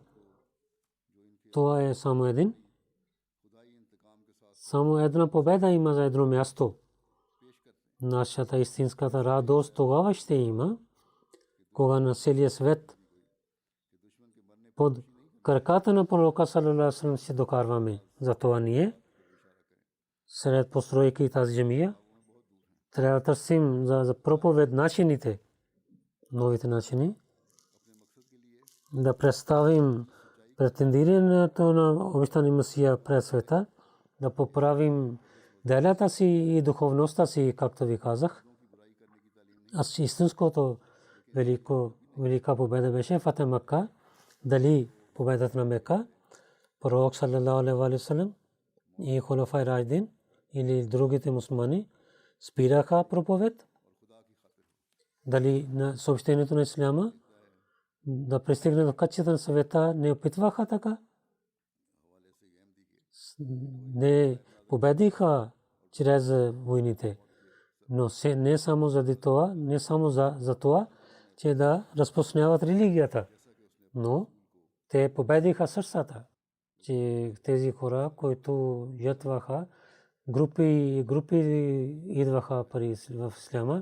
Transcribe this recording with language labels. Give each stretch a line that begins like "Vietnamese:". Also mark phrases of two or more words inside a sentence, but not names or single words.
Bulgarian: Това е само един. Само една победа има за едно място. Нашата истинската радост тогава ще има, кога на целия свет под краката на пророка
Arabic: صلى الله عليه وسلم
Bulgarian: ще докарваме. Затова ние сред постройки тази джамия трябва да търсим за проповед начините, новите начини, да представим претендирането на обещания Месия пред света, да поправим делята си и духовността си, както ви казах. Аз истинското велика победа беше Фатех Макка. Дали победата на Мека, пророк
Arabic: صلى الله عليه وسلم
Bulgarian: и Хулафай Рашидин или другите мусулмани спираха проповед, дали на съобщението на исляма да пристигне до качеството на света, не опитваха така, не победиха чрез войните, но не само заради това, не само за това, че да разпространяват религията, но те победиха сърцата, че тези хора, които ятваха, групи идваха в исляма.